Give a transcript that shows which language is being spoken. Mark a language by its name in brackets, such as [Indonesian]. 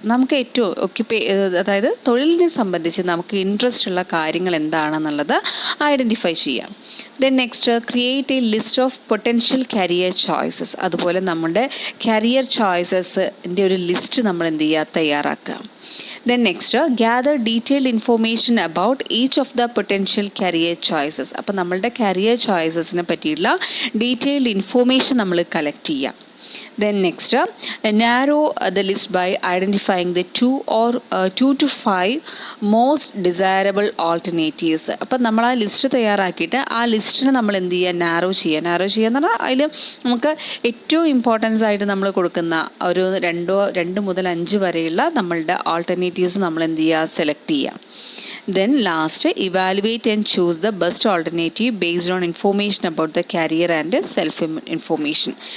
[Malayalam] നമുക്ക് ഏറ്റവും അതായത് തൊഴിലിനെ സംബന്ധിച്ച് നമുക്ക് ഇൻട്രസ്റ്റ് ഉള്ള കാര്യങ്ങൾ എന്താണെന്നുള്ളത് ഐഡൻറ്റിഫൈ ചെയ്യാം. [English] Then next create a list of potential career choices. [Malayalam] അതുപോലെ നമ്മുടെ കരിയർ ചോയ്സസിൻ്റെ ഒരു ലിസ്റ്റ് നമ്മൾ എന്ത് ചെയ്യുക? തയ്യാറാക്കുക. [English] Then next, gather detailed information about each of the potential career choices. [Malayalam] അപ്പോൾ നമ്മളുടെ കരിയർ ചോയ്സസിനെ പറ്റിയുള്ള ഡീറ്റെയിൽഡ് ഇൻഫോർമേഷൻ നമ്മൾ കളക്ട് ചെയ്യാം. [English] Then next, narrow the list by identifying the 2 to 5 most desirable alternatives. [Malayalam] അപ്പം നമ്മൾ ആ ലിസ്റ്റ് തയ്യാറാക്കിയിട്ട് ആ ലിസ്റ്റിനെ നമ്മൾ എന്ത് ചെയ്യുക? നാരോ ചെയ്യുക എന്ന് പറഞ്ഞാൽ അതിൽ നമുക്ക് ഏറ്റവും ഇമ്പോർട്ടൻസ് ആയിട്ട് നമ്മൾ കൊടുക്കുന്ന ഒരു 2 മുതൽ 5 വരെയുള്ള നമ്മളുടെ ആൾട്ടർനേറ്റീവ്സ് നമ്മൾ എന്ത് ചെയ്യുക? സെലക്ട് ചെയ്യുക. [English] Then last, evaluate and choose the best alternative based on information about the career and self information.